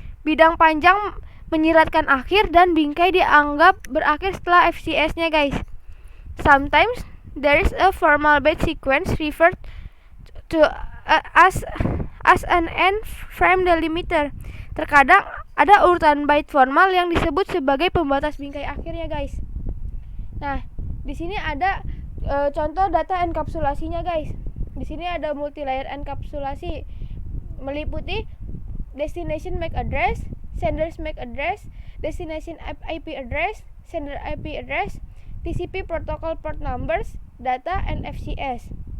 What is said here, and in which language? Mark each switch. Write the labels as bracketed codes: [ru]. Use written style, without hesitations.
[id] Bidang panjang menyiratkan akhir dan bingkai dianggap berakhir setelah FCS-nya, guys. [en] Sometimes there is a formal byte sequence referred to as an end frame delimiter. [id] Terkadang ada urutan byte formal yang disebut sebagai pembatas bingkai akhirnya, guys. Nah, di sini ada contoh data enkapsulasinya, guys. Di sini ada multi-layer enkapsulasi meliputi [en] destination MAC address, sender's MAC address, destination IP address, sender IP address, TCP protocol port numbers, data, and FCS.